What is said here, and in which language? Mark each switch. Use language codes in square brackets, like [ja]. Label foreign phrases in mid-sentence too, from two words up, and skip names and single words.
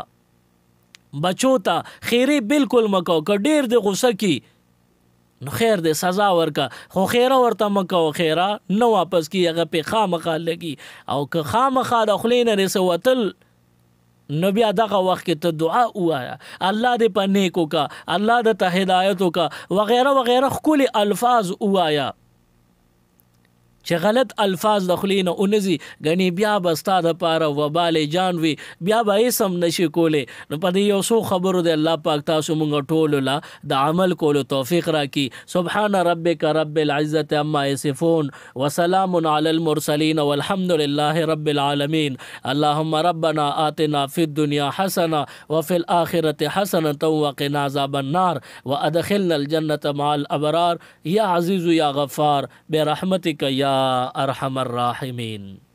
[ps] بچو ته خیرې بالکل مه کوه، که ډېر دې غصه کی نو خیر دې سزا ورکه، خو خیره ورته مه کوه، خیره نه واپس کی، هغه پې خامخا لګي. او که خامخا د خولې نه دې څه وتل نو بیا دغه وخت کې ته دعا وایا، الله دې په نیکو کا، الله دې ته هدایت کا [ur] وغیرہ وغیرہ [ps] خولي الفاظ وایا چې غلط الفاظ د خلینو اونځي غني بیا بستا د پاره وبال جان وی بیا به سم نشي کوله. نو په دې یو څو خبرو د الله پاک تاسو مونږ ټول لا د عمل کولو توفیق راکړي. [ar] سبحان ربک رب العزة عما یصفون وسلام علی المرسلین والحمد لله رب العالمین. اللهم ربنا آتنا فی الدنيا حسنه وفي الآخرة حسنه وقنا عذاب النار وادخلنا الجنة مع الابرار یا عزیز یا غفار برحمتک یا ارحم الراحمین.